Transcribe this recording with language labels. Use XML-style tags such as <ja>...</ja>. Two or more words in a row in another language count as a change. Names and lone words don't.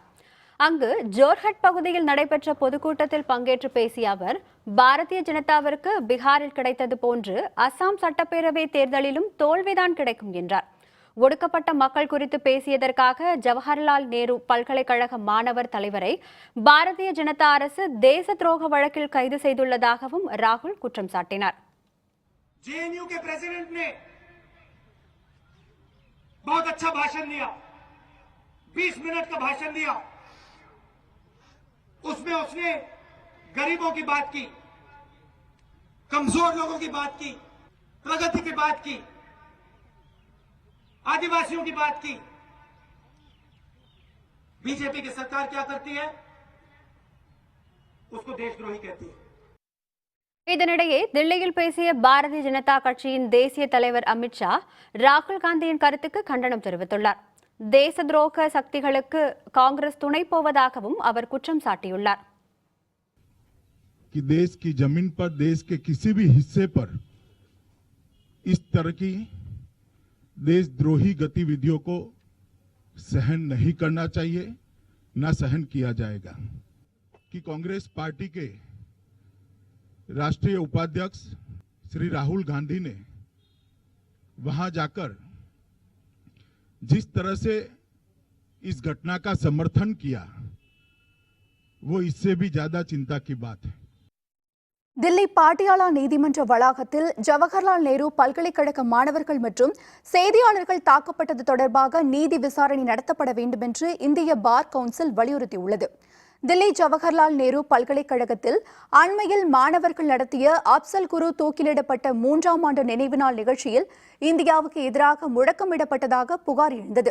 <ta>அங்கு ஜோர்ஹட் பகுதியில் நடைபெற்ற பொதுக்கூட்டத்தில் பங்கேற்று பேசிய அவர், பாரதிய ஜனதாவிற்கு பீகாரில் கிடைத்தது போன்று அசாம் சட்டப்பேரவை தேர்தலிலும் தோல்விதான் கிடைக்கும் என்றார். ஒடுக்கப்பட்ட மக்கள் குறித்து பேசியதற்காக ஜவஹர்லால் நேரு பல்கலைக்கழக மாணவர் தலைவரை பாரதிய ஜனதா அரசு தேச துரோக வழக்கில் கைது செய்துள்ளதாகவும் ராகுல் குற்றம் சாட்டினார்.</ta> <hi>जेएनयू के प्रेसिडेंट ने बहुत अच्छा भाषण दिया, 20 मिनट का भाषण दिया. उसमें उसने गरीबों की बात की, कमजोर लोगों की बात की, प्रगति की बात की, आदिवासियों की बात की. बीजेपी की सरकार क्या करती है? उसको देशद्रोही कहती है.</hi> <ta>இதனிடையே தில்லியில் பேசிய பாரதிய ஜனதா கட்சியின் தேசிய தலைவர் அமித்ஷா ராகுல் காந்தியின் கருத்துக்கு கண்டனம் தெரிவித்துள்ளார். தேச துரோக சக்திகளுக்கு காங்கிரஸ் துணை போவதாகவும் அவர் குற்றம் சாட்டியுள்ளார்.</ta> <hi>कि देश की जमीन पर, देश के किसी भी हिस्से पर इस तरह की देशद्रोही गतिविधियों को सहन नहीं करना चाहिए, न सहन किया जाएगा. कि कांग्रेस पार्टी के राष्ट्रीय उपाध्यक्ष श्री राहुल गांधी ने वहां जाकर जिस तरह से इस घटना का समर्थन किया, वो इससे भी ज्यादा चिंता की बात है.</hi> <ta>தில்லி பாட்டியாலா நீதிமன்ற வளாகத்தில் ஜவஹர்லால் நேரு பல்கலைக்கழக மாணவர்கள் மற்றும் செய்தியாளர்கள் தாக்கப்பட்டது தொடர்பாக நீதி விசாரணை நடத்தப்பட வேண்டும் என்று இந்திய பார் கவுன்சில் வலியுறுத்தியுள்ளது. தில்லி ஜவஹர்லால் நேரு பல்கலைக்கழகத்தில் அண்மையில் மாணவர்கள் நடத்திய அப்சல் குரு தூக்கிலிடப்பட்ட 3ஆம் ஆண்டு நினைவு நாள் நிகழ்ச்சியில் இந்தியாவுக்கு எதிராக முழக்கமிடப்பட்டதாக புகார் எழுந்தது.</ta>